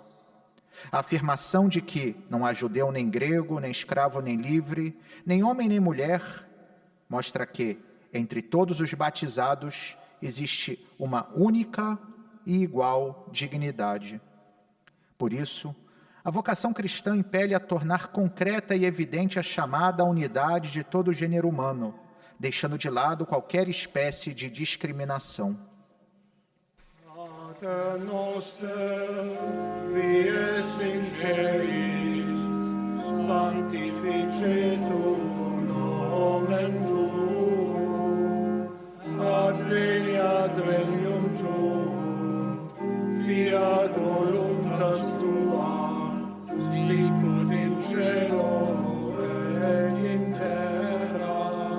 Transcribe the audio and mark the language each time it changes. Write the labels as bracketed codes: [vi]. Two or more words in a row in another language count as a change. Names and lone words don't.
[pt] A afirmação de que não há judeu nem grego, nem escravo nem livre, nem homem nem mulher, mostra que, entre todos os batizados, existe uma única e igual dignidade. Por isso, a vocação cristã impele a tornar concreta e evidente a chamada à unidade de todo o gênero humano, deixando de lado qualquer espécie de discriminação. [la] Pater noster, qui es in celis, sanctificetur nomen tuum, adveniat regnum tuum, fiat voluntas tua, sicut in cielo et in terra.